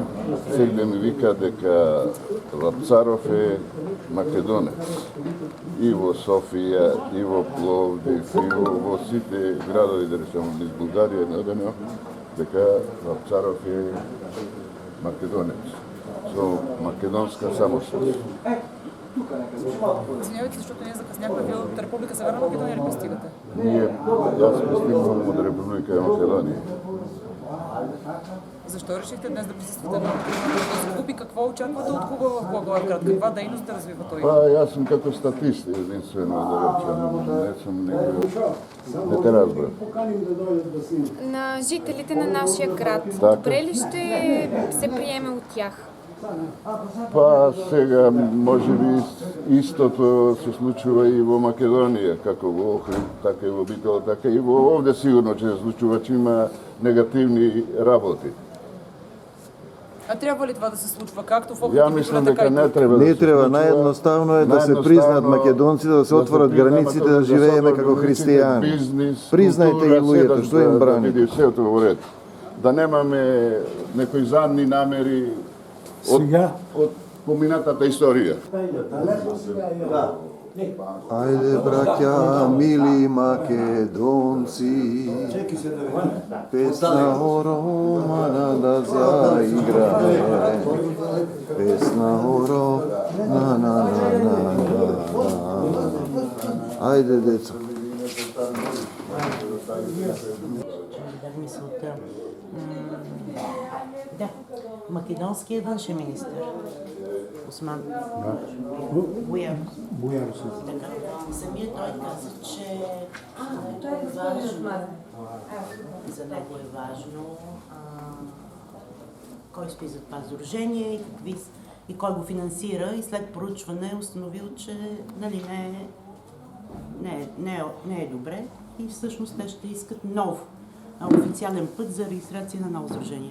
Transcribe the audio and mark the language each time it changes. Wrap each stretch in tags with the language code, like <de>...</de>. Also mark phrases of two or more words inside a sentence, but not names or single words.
<mk>Сегде ми вика дека Вапцаров е македонец. И во Софија, и во Пловдив, и во сите градови, да речемо, низ Бугарија е одено дека Вапцаров е македонец. Со македонска самостојност.</mk> <bg>Извинявайте, защото ние закъсняхме. Вие от Република Северна Македония ли пристигате?</bg> <mk>Јас пристигнувам од Република Македонија.</mk> <bg>Защо решихте днес да присъствате на този клуб и какво очаквате от клуба в Благоевград? Каква дейност да развива той?</bg> <mk>Јас сум како статист, единствено да речем. Не сум некој... Не те разбрам.</mk> <bg>На жителите на нашия град. Така. Добре ли ще се приеме от тях?</bg> <mk>Па сега може би истото се случува и во Македонија, како во Охрид, така и во Битол, така и во овде сигурно ќе се случува, че има негативни работи.</mk> <bg>А трябва ли това да се случва както в</bg> <mk>Ја мислам дека не треба да Не се треба, случува. наједноставно е да се признаат македонците, да се отворат границите, да живееме како христијани. Признајте ги луѓето, што им брани. Да биде сето во ред. Да немаме некои задни намери од поминатата историја. Ајде, браќа, мили македонци, песна о Романа да заиграе. Песна о Романа, Ајде, деца.</mk> <bg>Мисълта. Да, македонският външен министър Осман Буяров. Така. Самият той каза, че за него е важно кой стои зад това сдружение и кой го финансира, и след проучване е установил, че нали, не е добре и всъщност те ще искат нов официален път за регистрация на ново сдружение.</bg>